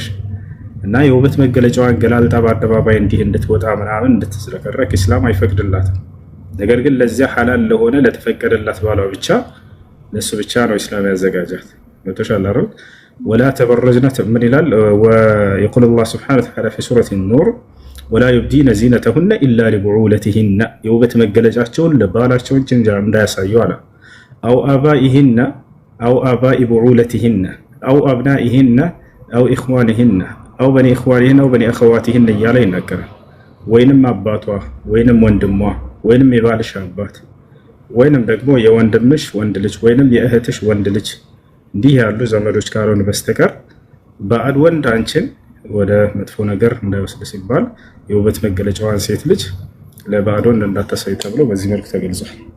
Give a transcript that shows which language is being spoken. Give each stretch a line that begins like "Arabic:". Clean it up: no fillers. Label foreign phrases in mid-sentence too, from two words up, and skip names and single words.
Amharic: እና የውበት መገለጫዋን ገላልጣ በአደባባይ እንዲህ እንድትወጣ ምናምን እንድትዝረከረክ ኢስላም አይፈቅድላትም። ነገር ግን ለዚያ ሐላል ለሆነ ለተፈቀደላት ባሏ ብቻ ለሱ ብቻ ነው ኢስላም ያዘጋጃት። ወተሻለ አይደል?
Arabic: ولا تبرجن
Amharic: ምን ይላል?
Arabic: ወيقول الله سبحانه وتعالى في سورة النور ولا يبدين زينتهن إلا لبعولتهن
Amharic: የውበት መገለጫቸውን ለባላቸው እንጂ እንዳያሳዩ አለ።
Arabic: أو آبائهن أو آباء بعولتهن أو أبنائهن أو إخوانهن أو بني إخوانهن أو بني أخواتهن
Amharic: እያለ ይናገራል። ወይንም አባቷ ወይንም ወንድሟ ወይንም የባልሽ አባት ወይንም ደግሞ የወንድምሽ ወንድ ልጅ ወይንም የእህትሽ ወንድ ልጅ እንዲህ ያሉ ዘመዶች ካልሆኑ በስተቀር ባዕድ ወንድ አንቺን ወደ መጥፎ ነገር እንዳይወስድ ሲባል የውበት መገለጫዋን ሴት ልጅ ለባዕድ ወንድ እንዳታሳይ ተብሎ በዚህ መልኩ ተገልጿል።